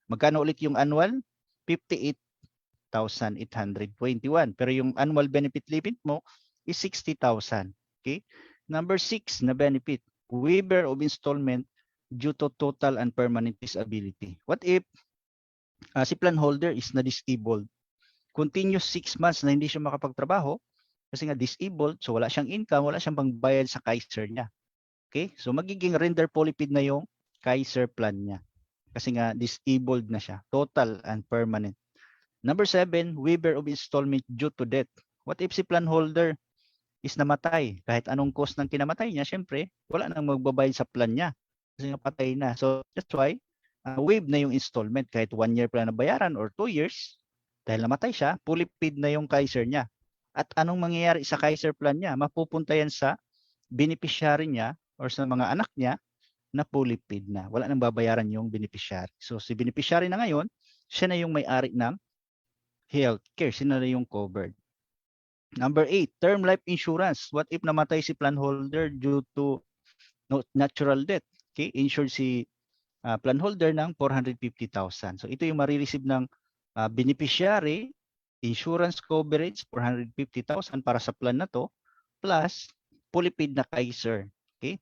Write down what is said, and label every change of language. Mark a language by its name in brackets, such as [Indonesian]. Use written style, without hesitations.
[Filipino] Magkano ulit yung annual? 58,821. Pero yung annual benefit limit mo is 60,000. Okay? [English] Number 6 na benefit, waiver of installment due to total and permanent disability. What if si plan holder is na-disabled? [Filipino] Continuous 6 months na hindi siya makapagtrabaho kasi nga disabled, so wala siyang income, wala siyang pangbayad sa Kaiser niya. Okay? So magiging render fully paid na yung Kaiser plan niya. Kasi nga disabled na siya, total and permanent. [English] Number 7, waiver of installment due to death. What if si plan holder is namatay? [Filipino] Kahit anong cause ng kinamatay niya, syempre, wala nang magbabayad sa plan niya. Kasi nga patay na. [English] So that's why, waive na yung installment. [Filipino] Kahit 1 year pa na bayaran or 2 years, dahil namatay siya, fully paid na yung Kaiser niya. At anong mangyayari sa Kaiser plan niya? Mapupunta yan sa beneficiary niya or sa mga anak niya na fully paid na. Wala nang babayaran yung beneficiary. So si beneficiary na ngayon, siya na yung may-ari ng healthcare. Siya na yung covered. [English] Number 8, term life insurance. What if namatay si plan holder due to natural death? Okay, insured si plan holder ng 450,000. [Filipino] So ito yung marireceive ng beneficiary, insurance coverage 450,000 para sa plan na to, plus fully paid na Kaiser. Okay?